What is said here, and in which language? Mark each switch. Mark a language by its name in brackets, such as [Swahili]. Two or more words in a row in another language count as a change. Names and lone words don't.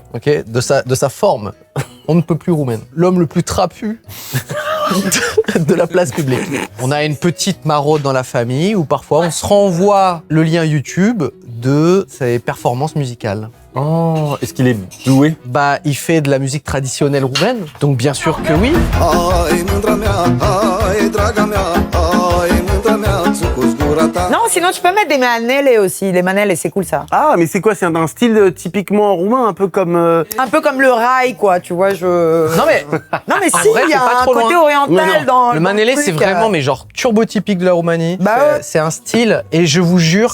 [French] Ok, de sa forme, on ne peut plus roumaine. L'homme le plus trapu de la place publique. On a une petite maraude dans la famille où parfois on se renvoie le lien YouTube de ses performances musicales. Oh, est-ce qu'il est doué? Bah, il fait de la musique traditionnelle roumaine, donc bien sûr que oui. [Romanian] Ai, mândra mea, ai, draga mea, ai, mândra mea, țucu zgura ta. [French] Non, sinon tu peux mettre des manelles aussi. Les manelles, c'est cool ça. Ah, mais c'est quoi? C'est un style typiquement roumain, un peu comme... Un peu comme le rail, quoi, tu vois, Non mais, Non, mais En si, vrai, il y c'est a pas un trop côté loin. oriental Non, non. dans le manélé, truc, c'est vraiment, mais genre turbo-typique de la Roumanie. Bah C'est- ouais. C'est un style, et je vous jure